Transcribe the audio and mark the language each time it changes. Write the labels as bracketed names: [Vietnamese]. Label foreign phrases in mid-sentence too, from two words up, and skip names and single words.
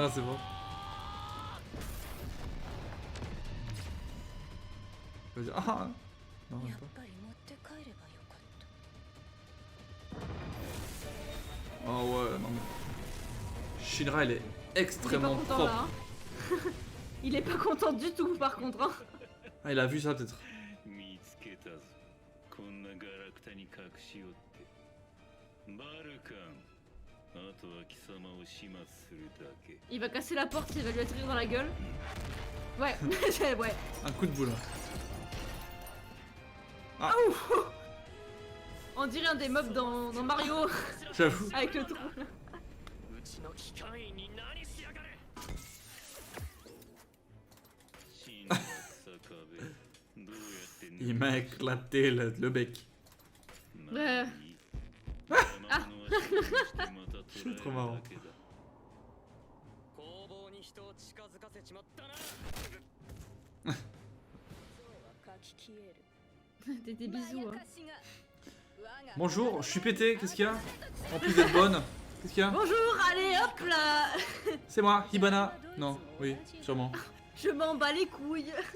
[French] Ah non, c'est bon. Je vais dire, ah. Non, même pas. Oh ouais, non mais... Shinra, elle est Il est pas extrêmement content propre. là. Hein. Il est pas content du tout, par contre. Hein. Ah, il a vu ça peut-être. [Japanese] 見つけたぞこんなガラクタに隠しよってバルカンあとは貴様を始末するだけ [French] Il va casser la porte, il va lui atterrir dans la gueule. Ouais, ouais. Un coup de boule. On dirait un des mobs dans Mario J'avoue. avec le trou. [Japanese] うちの機関員に何しやがる真の草壁どうやって [French] Il m'a éclaté le bec. Ouais. C'est trop marrant. [Japanese] 工房に人を近づかせちまったな [French] Des bisous. Hein. Bonjour, je suis pété, qu'est-ce qu'il y a? En plus d'être bonne, qu'est-ce qu'il y a? Bonjour, allez hop là. C'est moi, Hibana. Non, oui, sûrement. Je m'en bats les couilles.